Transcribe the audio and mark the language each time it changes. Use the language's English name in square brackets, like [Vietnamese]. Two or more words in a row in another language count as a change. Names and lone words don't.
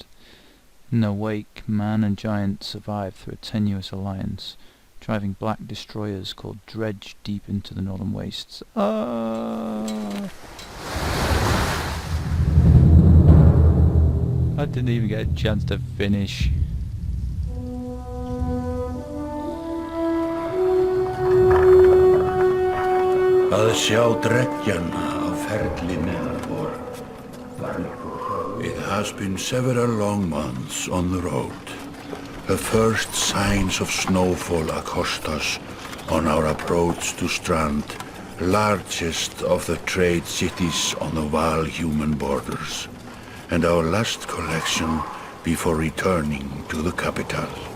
[English] In their wake, man and giant survive through a tenuous alliance, driving black destroyers called Dredge deep into the northern wastes. I didn't even get a chance to finish. [Icelandic] Að sjá dreggjan á ferli neðanbor. [English] It has been several long months on the road. The first signs of snowfall accost us on our approach to Strand, largest of the trade cities on the Val-human borders, and our last collection before returning to the capital.